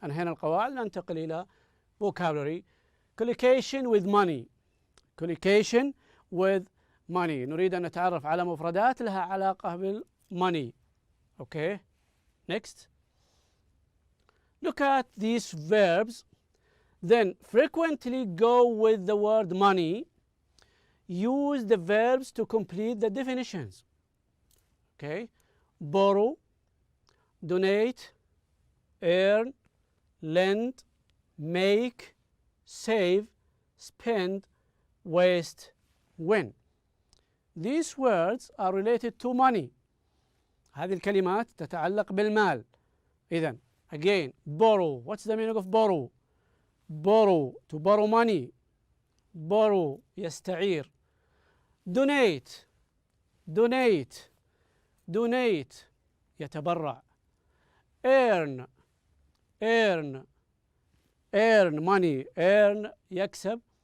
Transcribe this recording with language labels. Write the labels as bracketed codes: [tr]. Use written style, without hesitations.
[ar] أنهينا القواعد ننتقل إلى vocabulary. [en] Collocation with money. Collocation with money. [ar] نريد أن نتعرف على مفردات لها علاقة بالmoney. [en] Okay. Next. Look at these verbs. Then frequently go with the word money. Use the verbs to complete the definitions. Okay. Borrow, donate, earn, lend, make, save, spend, waste, win. These words are related to money. [ar] هذه الكلمات تتعلق بالمال. [en] إذن again, borrow. What's the meaning of borrow? Borrow, to borrow money. borrow يستعير. donate donate donate يتبرع. earn earn earn money earn يكسب.